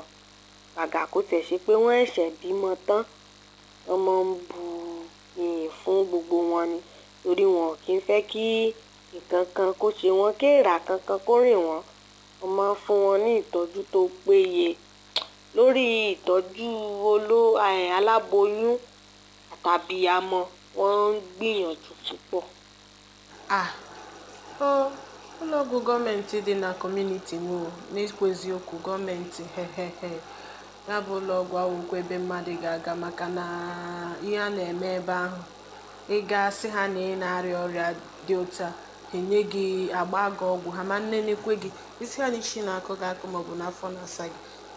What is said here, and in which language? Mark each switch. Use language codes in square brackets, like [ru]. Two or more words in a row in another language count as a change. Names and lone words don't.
[yo] Gàgà kó tẹ̀ ṣe pé wọ́n ṣẹ̀ṣẹ̀ bímọ tán, wọ́n máa ń bu iyì fún gbogbo wọn ni, torí wọn kì í fẹ́ kí nǹkan kan kó ṣe wọ́n, kéèrà kankan kó rìn wọ́n. Wọ́n máa ń fún wọn ní ìtọ́jú tó péye lórí ìtọ́jú aláboyún àtàbíamọ, wọ́n ń gbìyànjú púpọ̀. [ig] Ụlọọgwụ gọọmenti dị na kọmuniti m n'ekwu eziokwu, gọọmenti ya bụ ụlọọgwụ awụkwa ebe mmadụ ga-aga, maka na ihe a na-eme ebe ahụ, ịga sị ha na ị na-arịa ọrịa dị otu a, enye gị agba gị ọgwụ, ha ma nnenekwe gị isi ha n'isi na-akụ gị akụ maọbụ n'afọ na-asa gị,